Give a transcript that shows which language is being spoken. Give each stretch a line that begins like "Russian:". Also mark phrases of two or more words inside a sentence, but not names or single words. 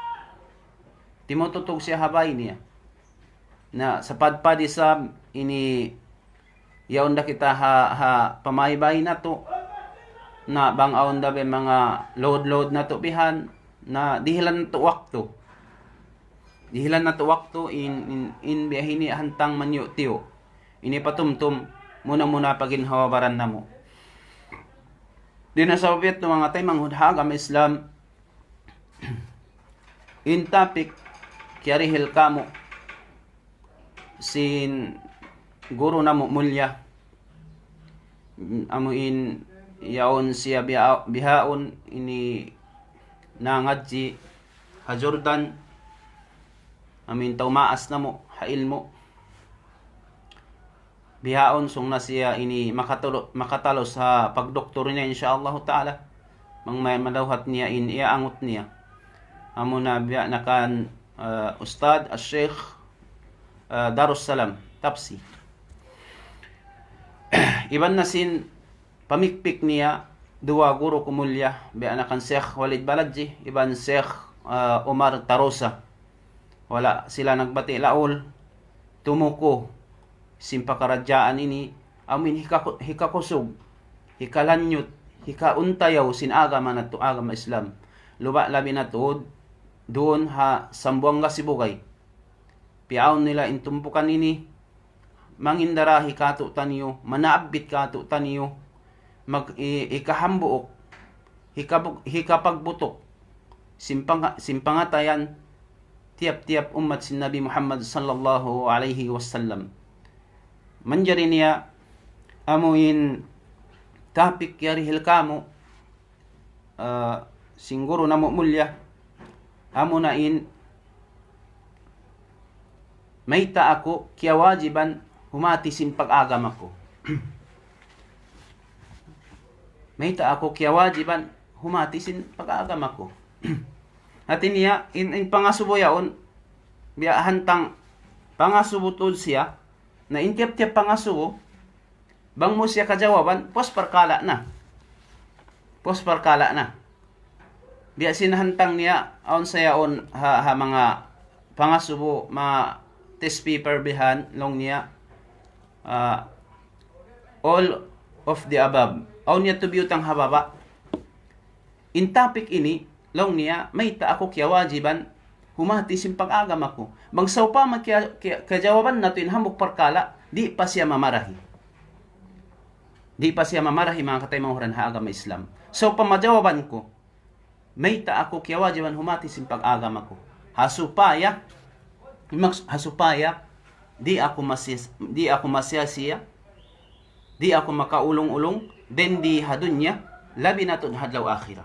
Tausug: na sa padpadi sa ini yaon da kita pamaybay na to na bang aon da be mga load na to bihan na dihilan na to wakto in biyahini hantang manyo tiyo ini patumtum muna paginhawabaran namo. Dinasabiat no mga taymang hudhagam Islam in topic kiarihil kamo sin guru namo mulya amuin yaon siya bihaon ini nangadji ha Jordan amin taumaas namo ha ilmo bihaon sung na siya ini makatalo sa pagdoktor niya
Arabic: إن شاء الله تعالى
Tausug: mangmay madawhat niya in iaangot niya amo na biya nakan Ustad Al-Sheikh Darussalam Tapsi. Iban na sin pamikpik niya dua guru kumulya be anakan Sheikh Walid Baladji iban Sheikh Omar Tarosa wala sila nagbati laol tumuko simpakaradyaan ini amin hikakusog hikalanyot hikauntayaw sin agama na to agama Islam luba labi na to doon ha Sambuanga Sibugay piaon nila intumpukan ini mangindarahi kato taniyo, manaabit kato taniyo, ikahambuok, hikapagbutok, simpangatayan, tiap-tiap umat si Nabi Muhammad
Arabic: صلى الله عليه وسلم.
Tausug: Manjari niya, amuin tapik yarihil kamo, singguro na mulya, amo na in, mayta ako, kaya wajiban, humati sin pag-agam ako. Mayta ako, kaya wajiban, humati sin pag-agam ako. At niya, in pangasubo yaon, biya hantang pangasubo tol siya, na intiap-tiap pangasubo, bang mo siya kajawaban, posparkala na. Posparkala na. Biya sinahantang niya, aon sayaon, ha mga pangasubo,
English: test paper
Tausug: bihan, long niya,
English: all of the above.
Tausug: Aon niya tubiyutang hababa. In topic ini, long niya, may ta ako kaya wajiban, humati sin pag-agam ako. Bangsaw pa kajawaban na to in hambok parkala, di pa siya mamarahi. Di pa siya mamarahi mga katay mga huran haagam Islam. So pamajawaban ko, may ta ako kaya wajiban humati sin pag-agam ako. Hasupaya, di ako masyasiya, di ako makaulong-ulong, then di hadunya, labi na to hadlaw akhirah.